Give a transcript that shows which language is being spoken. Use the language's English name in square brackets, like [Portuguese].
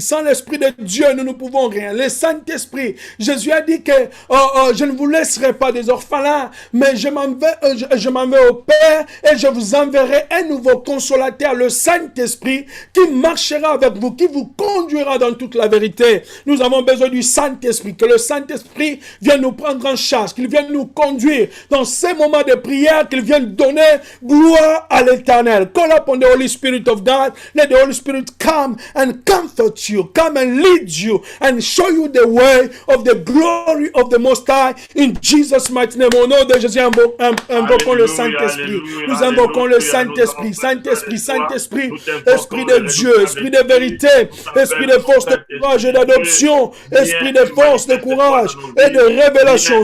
[French] Sans l'Esprit de Dieu, nous ne pouvons rien. Le Saint-Esprit, Jésus a dit que je ne vous laisserai pas des orphelins, mais je m'en vais au Père et je vous enverrai un nouveau consolateur, le Saint-Esprit, qui marchera avec vous, qui vous conduira dans toute la vérité. Nous avons besoin du Saint-Esprit, que le Saint-Esprit vienne nous prendre en charge, qu'il vienne nous conduire dans ces moments de prière, qu'il vienne donner gloire à l'Éternel. [English] Call upon the Holy Spirit of God. Let the Holy Spirit come and comfort you, come and lead you, and show you the way of the glory of the Most High. In Jesus' mighty name, [French] au nom de Jésus, invoquons le Saint-Esprit. Nous invoquons le Saint-Esprit, Saint-Esprit, Saint-Esprit, Esprit de Dieu, Esprit de vérité, Esprit de force, de courage et d'adoption, Esprit de force, de courage et de révélation.